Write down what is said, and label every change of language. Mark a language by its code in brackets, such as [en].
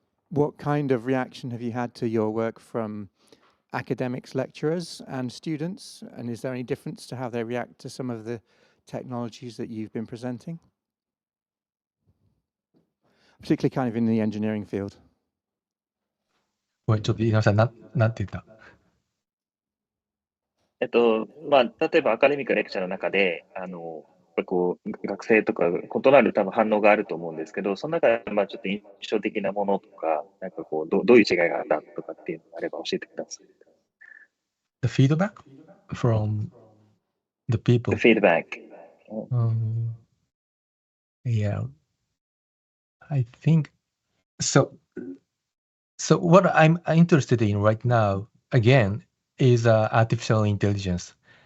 [en] What kind of reaction have you had to your work from academics, lecturers, and students? And is there any difference to how they react to some of the technologies that you've been presenting? Particularly kind of in the engineering field. [ja] ごめん、ちょっと言い直した。なんて言った？例えばアカデミックレクチャーの中で、学生とか異なる多分反応があると思うんですけど、その中でちょっと印象的なものとか、どういう違いがあったとかっていうのがあれば教えてください。 [en] The feedback from the people. The feedback. Yeah, I think so. So what I'm interested in right now, again, is artificial intelligence.